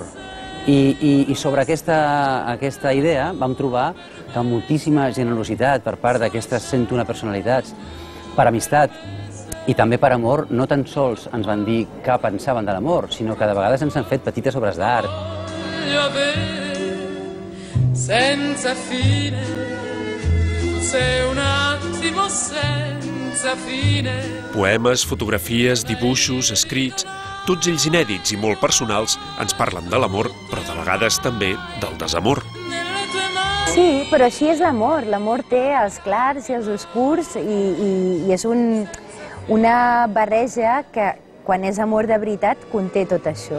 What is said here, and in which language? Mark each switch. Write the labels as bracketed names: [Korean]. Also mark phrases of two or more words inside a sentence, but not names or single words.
[Catalan] I sobre aquesta idea vam trobar que amb moltíssima generositat per part d'aquestes 101 personalitats, per amistat i també per amor, no tan sols ens van dir què pensaven de l'amor, sinó que de vegades ens han fet petites obres d'art. [Italian] Senza fine, tu sei un attimo senza fine. [Catalan] Poemes, fotografies, dibuixos, escrits, tots ells inèdits i molt personals, ens parlen de l'amor, però de vegades també del desamor. Sí, però així és l'amor. L'amor té els clars i els oscurs i és una barreja que, quan és amor de veritat, conté tot això.